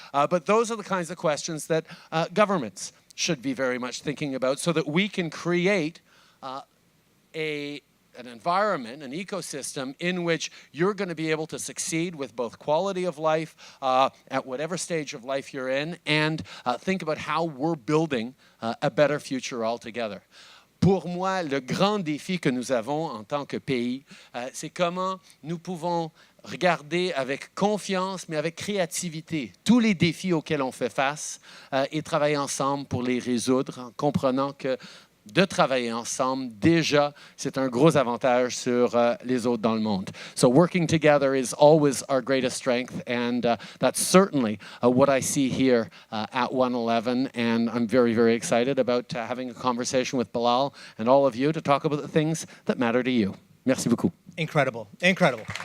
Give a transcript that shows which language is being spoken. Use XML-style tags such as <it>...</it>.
<en>But those are the kinds of questions that governments should be very much thinking about, so that we can create an environment, an ecosystem in which you're going to be able to succeed with both quality of life at whatever stage of life you're in, and think about how we're building a better future altogether.</en> <fr>Pour moi, le grand défi que nous avons en tant que pays, c'est comment nous pouvons regarder avec confiance, mais avec créativité, tous les défis auxquels on fait face et travailler ensemble pour les résoudre, en comprenant que de travailler ensemble, déjà, c'est un gros avantage sur les autres dans le monde.</fr> <en>So working together is always our greatest strength, and that's certainly what I see here at OneEleven, and I'm very, very excited about having a conversation with Bilal and all of you to talk about the things that matter to you.</en> <fr>Merci beaucoup.</fr> <en>Incredible, incredible.</en>